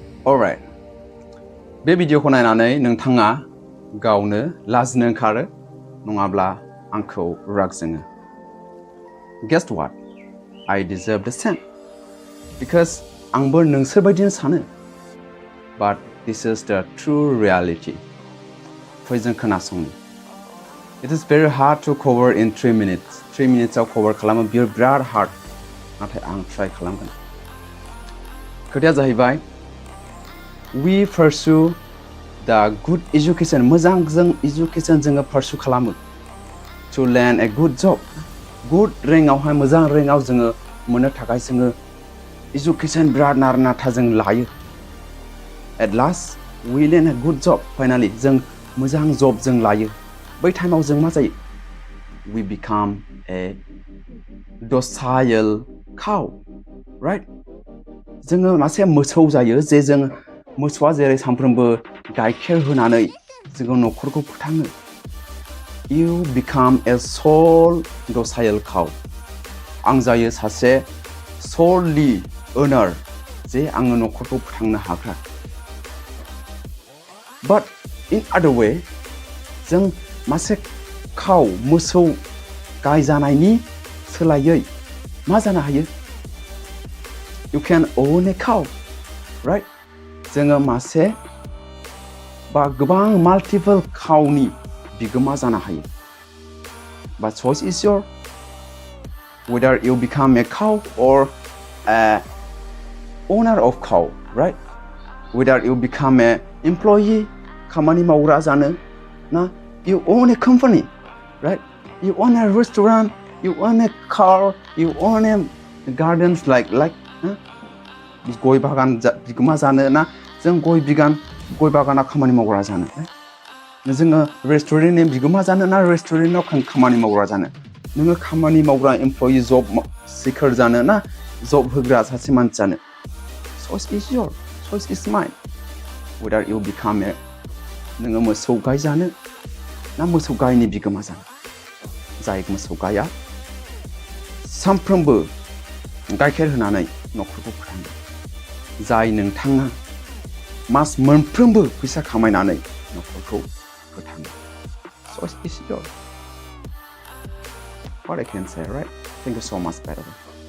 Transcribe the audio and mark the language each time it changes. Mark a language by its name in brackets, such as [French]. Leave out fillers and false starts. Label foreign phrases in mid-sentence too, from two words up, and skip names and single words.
[English] Alright. [Bodo] बे भिडिअखौ नायनानै नोंथाङा गावनो लाजिनो ओंखारो नङाब्ला आंखौ राग जोङो. [English] Guess what? I deserve the same. [Bodo] Because आंबो नोंसोर बायदिनो सानो. [English] But this is the true reality. [Bodo] फै जों खोनासंनि. [English] It is very hard to cover in 3 minutes. [Bodo] 3 minutes आव cover खालामो बियो बिराद hard. नाथाय आं try खालामगोन. खोथाया जाहैबाय [English] we pursue the good education. [Bodo] मोजां जों education जोङो pursue खालामो. [English] To land a good job. Good rank [Bodo] आवहाय मोजां rank आव जोङो मोननो थाखाय जोङो education बिराद नाथा जों लायो. [English] At last we land a good job. [Bodo] Finally जों मोजां job जों लायो. बै टाइमाव जों मा जायो? [English] We become a docile cow. Right? [Bodo] जोङो मासे मोसौ जायो जे जों मोसौआ जेरै सानफ्रोमबो गाइखेर होनानै जोङो न'खरखौ फोथाङो. [English] You become a sole docile cow. [Bodo] आं जायो सासे [English] solely owner [Bodo] जे आङो न'खरखौ फोथांनो हाग्रा. [English] But in other way [Bodo] जों मासे cow मोसौ गाय जानायनि सोलायै मा जानो हायो? [English] You can own a cow, right? [Bodo] जोङो मासे बा गोबां [English] multiple cowनि [Bodo] बिगोमा जानो हायो. [English] But choice is yours. Whether you become a cow or a owner of cow, right? Whether you become a employee, [Bodo] खामानि मावग्रा जानो ना, [English] you own a company, right? You own a restaurant, you own a car, you own a gardens like [Bodo] गय बागान बिगोमा जानो ना जों गय बागानाव खामानि मावग्रा जानो. जोङो रेस्टुरेन्टनि बिगोमा जानो ना रेस्टुरेन्टाव खामानि मावग्रा जानो. नोङो खामानि मावग्रा [English] employee job [Bodo] सिकार जानो ना जब होग्रा सासे मानसि जानो. [English] Choice is yours. Choice is mine. Whether you become a [Bodo] नोङो मोसौ गाय जानो ना मोसौ गायनि बिगोमा जानो. जाय मोसौ गाया सानफ्रोमबो गाइखेर होनानै न'खरखौ फोथाङो. जाय नोंथाङा मास मोनफ्रोमबो फैसा खामायनानै न'खरखौ फोथाङो. [English] Choice is yours. What I can say, right? Thank you so much, by the way.